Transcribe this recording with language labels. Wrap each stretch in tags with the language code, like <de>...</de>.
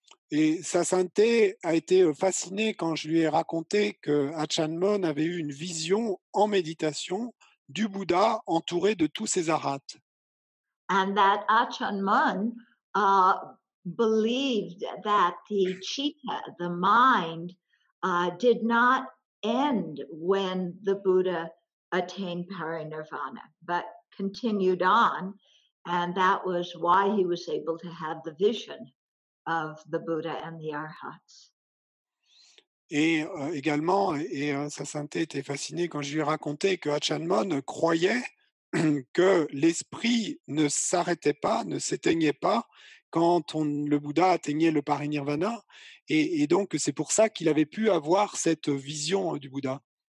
<fr>Et sa sainteté a été fascinée quand je lui ai raconté que Achan Mon avait eu une vision en méditation du Bouddha entouré de tous ses arhats.</fr> <en>And that Achan Mun believed that the chitta, the mind, did not end when the Buddha attained parinirvana, but continued on. And that was why he was able to have the vision of the Buddha and the Arhats.</en> <fr>Et également, sa sainteté était fascinée quand je lui ai raconté que Achan Mon croyait que l'esprit ne s'arrêtait pas, ne s'éteignait pas quand le Bouddha atteignait le parinirvana. Et donc, c'est pour ça qu'il avait pu avoir cette vision du Bouddha.</fr>